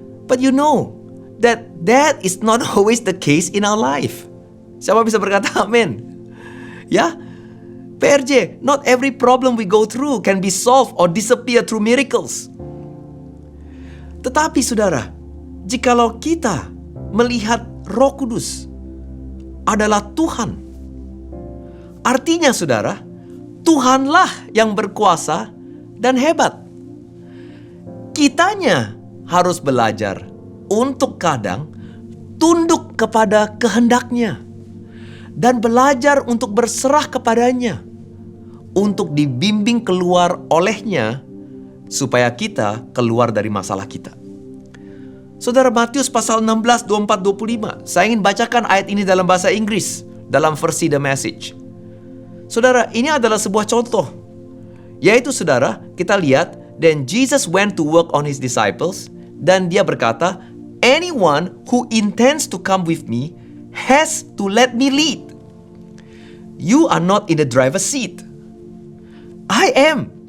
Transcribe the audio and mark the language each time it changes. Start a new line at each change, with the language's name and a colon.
English: But you know that is not always the case in our life.
Indonesian: Siapa bisa berkata amin? Ya,
English: PRJ, not every problem we go through can be solved or disappear through miracles.
Indonesian: Tetapi saudara, jikalau kita melihat Roh Kudus adalah Tuhan, artinya saudara, Tuhanlah yang berkuasa dan hebat. Kitanya harus belajar untuk kadang tunduk kepada kehendaknya dan belajar untuk berserah kepadanya, untuk dibimbing keluar olehnya, supaya kita keluar dari masalah kita. Saudara, Matius pasal 16, 24, 25. Saya ingin bacakan ayat ini dalam bahasa Inggris, dalam versi The Message. Saudara, ini adalah sebuah contoh. Yaitu saudara, kita lihat,
English: then Jesus went to work on his disciples,
Indonesian: dan dia berkata,
English: anyone who intends to come with me has to let me lead. You are not in the driver's seat. I am.